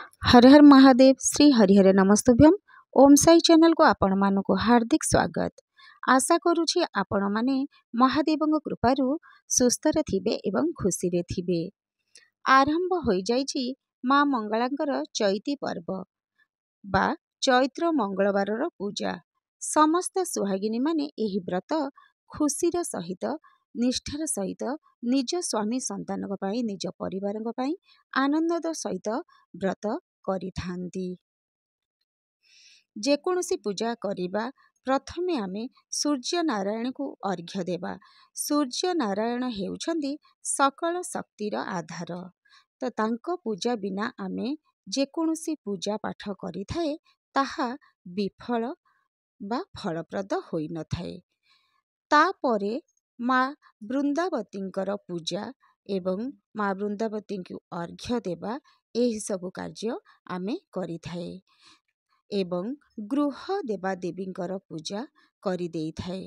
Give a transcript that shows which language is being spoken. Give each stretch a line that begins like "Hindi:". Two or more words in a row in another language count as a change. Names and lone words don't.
Odia: ହର ହର ମହାଦେବ। ଶ୍ରୀ ହରିହର ନମସ୍ତୁଭ୍ୟମ। ଓମ ସାଇ ଚ୍ୟାନେଲକୁ ଆପଣ ମାନଙ୍କ ହାର୍ଦ୍ଦିକ ସ୍ୱାଗତ। ଆଶା କରୁଛି ଆପଣ ମାନେ ମହାଦେବ କୃପାରୁ ସୁସ୍ଥ ଥିବେ ଏବଂ ଖୁସି ରେ ଥିବେ। ଆରମ୍ଭ ହୋଇ ଯାଇଛି ମା ମଙ୍ଗଳାଙ୍କର ଚୈତି ପର୍ବ ବା ଚୈତ୍ର ମଙ୍ଗଳବାର ପୂଜା। ସମସ୍ତ ସୁହାଗିନୀ ମାନେ ଏହି ବ୍ରତ ଖୁସିର ସହିତ ନିଷ୍ଠାର ସହିତ ନିଜ ସ୍ୱାମୀ ସନ୍ତାନ ନିଜ ପରିବାର ଆନନ୍ଦ ସହିତ ବ୍ରତ କରିଥାନ୍ତି। ଯେକୌଣସି ପୂଜା କରିବା ପ୍ରଥମେ ଆମେ ସୂର୍ଯ୍ୟ ନାରାୟଣଙ୍କୁ ଅର୍ଘ୍ୟ ଦେବା। ସୂର୍ଯ୍ୟ ନାରାୟଣ ହେଉଛନ୍ତି ସକଳ ଶକ୍ତିର ଆଧାର। ତେବେ ତାଙ୍କ ପୂଜା ବିନା ଆମେ ଯେକୌଣସି ପୂଜା ପାଠ କରିଥାଉ ତାହା ବିଫଳ ବା ଫଳପ୍ରଦ ହୋଇ ନ ଥାଏ। ତାପରେ ମା ବୃନ୍ଦାବତୀଙ୍କର ପୂଜା ଏବଂ ମା ବୃନ୍ଦାବତୀଙ୍କୁ ଅର୍ଘ୍ୟ ଦେବା ଏହି ସବୁ କାର୍ଯ୍ୟ ଆମେ କରିଥାଉ ଏବଂ ଗୃହ ଦେବାଦେବୀଙ୍କର ପୂଜା କରି ଦେଇ ଥାଉ।